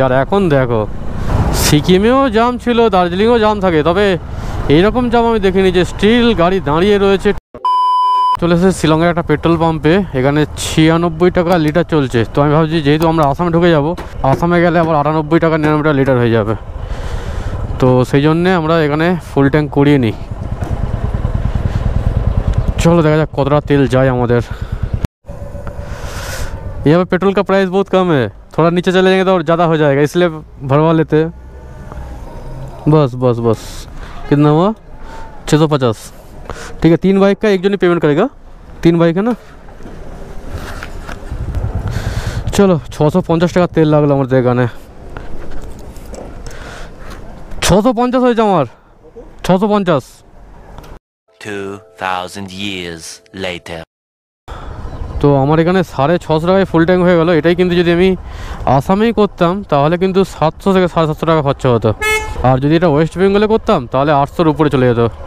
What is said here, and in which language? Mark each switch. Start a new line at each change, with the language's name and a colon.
Bangla: আর এখন দেখো সিকিমেও জাম ছিল, দার্জিলিংয়েও জাম থাকে, তবে এইরকম জাম আমি দেখিনি যে স্টিল গাড়ি দাঁড়িয়ে রয়েছে। চলে এসেছে শিলংয়ের একটা পেট্রোল পাম্পে, এখানে 96 টাকা লিটার চলছে। তো আমি ভাবছি যেহেতু আমরা আসামে ঢুকে যাব, আসামে গেলে আবার 98 টাকা 99 টাকা লিটার হয়ে যাবে, তো সেই জন্যে আমরা এখানে ফুল ট্যাঙ্ক করিয়ে নিই।
Hindi: चलो देखा जाए कतटा तेल जाए हमारे। यहाँ पे पेट्रोल का प्राइस बहुत कम है, थोड़ा नीचे चले जाएंगे तो और ज़्यादा हो जाएगा, इसलिए भरवा लेते हैं। बस बस बस कितना हुआ? 650। ठीक है, 3 बाइक का एक जन ही पेमेंट करेगा, 3 बाइक है ना। चलो
Bangla: 650 টাকা তেল লাগলো আমাদের এখানে। 650 হয়েছে আমার, 650।
English: 2000 years later।
Bangla: তো আমার এখানে 650 টাকায় ফুল ট্যাঙ্ক হয়ে গেল। এটাই কিন্তু যদি আমি আসামেই করতাম তাহলে কিন্তু 700 থেকে 750 টাকা খরচা হতো, আর যদি এটা ওয়েস্ট বেঙ্গলে করতাম তাহলে 800-র উপরে চলে যেত।